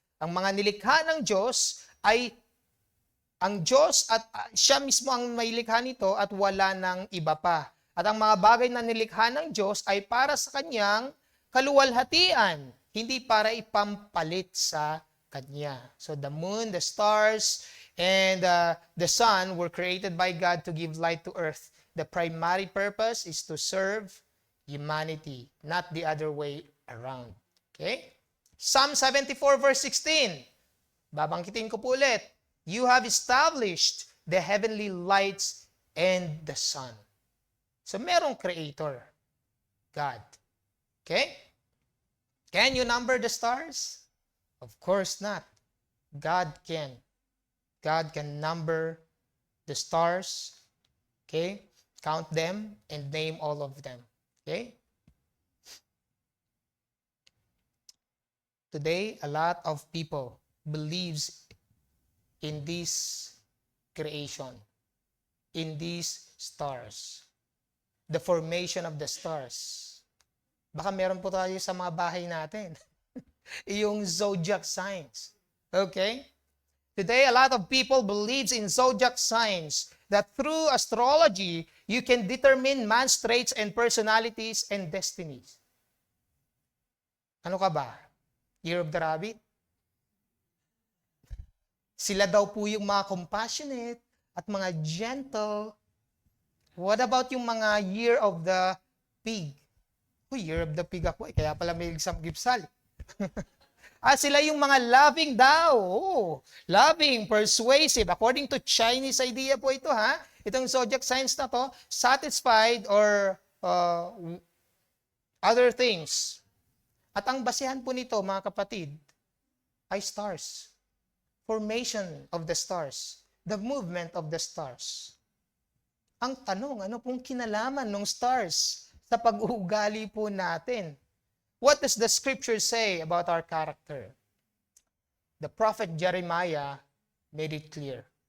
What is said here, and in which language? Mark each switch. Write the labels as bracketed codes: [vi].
[tl] Ang mga nilikha ng Diyos ay ang Diyos at siya mismo ang may likha nito at wala ng iba pa. At ang mga bagay na nilikha ng Diyos ay para sa kanyang kaluwalhatian, hindi para ipampalit sa kanya. [en] So the moon, the stars, and the sun were created by God to give light to earth. The primary purpose is to serve humanity, not the other way around. Okay? Psalm 74 verse 16. [tl] Babangkitin ko po ulit. [en] You have established the heavenly lights and the sun. So merong creator, God. Okay? Can you number the stars? Of course not. God can. God can number the stars. Okay? Count them and name all of them. Okay? Today, a lot of people believes in this creation, in these stars. The formation of the stars. [tl] Baka meron po tayo sa mga bahay natin. [en] Yung zodiac signs. Okay? Today, a lot of people believes in zodiac signs that through astrology, you can determine man's traits and personalities and destinies. [tl] Ano ka ba? [en] Year of the Rabbit? [tl] Sila daw po yung mga compassionate at mga gentle. [en] What about yung mga Year of the Pig? Year of the Pig [tl] ako kaya pala may exam gipsal. Sila yung mga loving daw. [en] Loving, persuasive. According to Chinese idea [tl] po ito, ha? [en] Itong zodiac signs na to, satisfied or other things. [tl] At ang basehan po nito, mga kapatid, ay stars. [en] Formation of the stars. The movement of the stars. [tl] Ang tanong, ano pong kinalaman ng stars sa pag-uugali po natin? [en] What does the scripture say about our character? The prophet Jeremiah made it clear.